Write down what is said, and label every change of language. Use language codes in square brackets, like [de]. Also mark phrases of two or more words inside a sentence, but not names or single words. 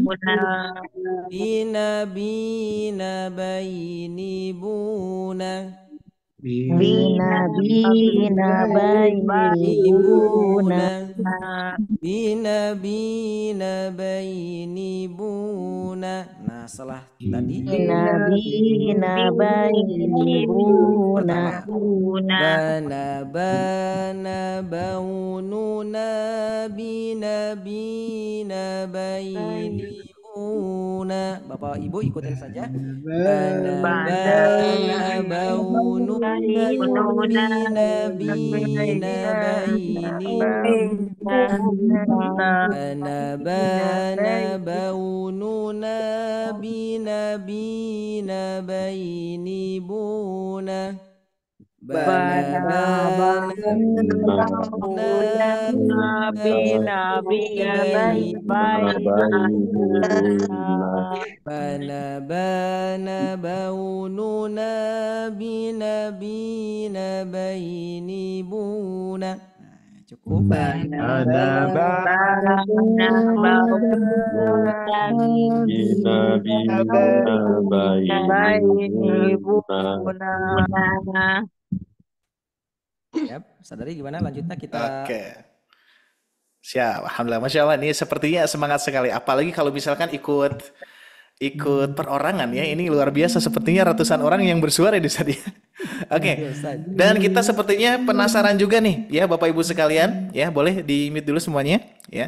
[id] Bina bina baini buna. Bina bina baini buna. Bina bina baini buna. Nah setelah tadi Bina bina baini buna. Bana bana baununa bina bina baini buna. Bapak Ibu ikutin saja. Bana bana baununa bina bina baini buna. Bana bana baununa bina bina baini buna. Bana bana bina bina bana bana baununa bina bina baini buna. Nah, cukup. Bana bana baununa bina bina baini buna. Yap, sadari gimana lanjutnya kita. Oke. Siap, [ar] alhamdulillah, masya Allah, [id] ini sepertinya semangat sekali. Apalagi kalau misalkan ikut perorangan ya, ini luar biasa. Sepertinya ratusan orang yang bersuara di sana. Oke. Dan kita sepertinya penasaran juga nih, ya Bapak Ibu sekalian, ya boleh di mute dulu semuanya, ya.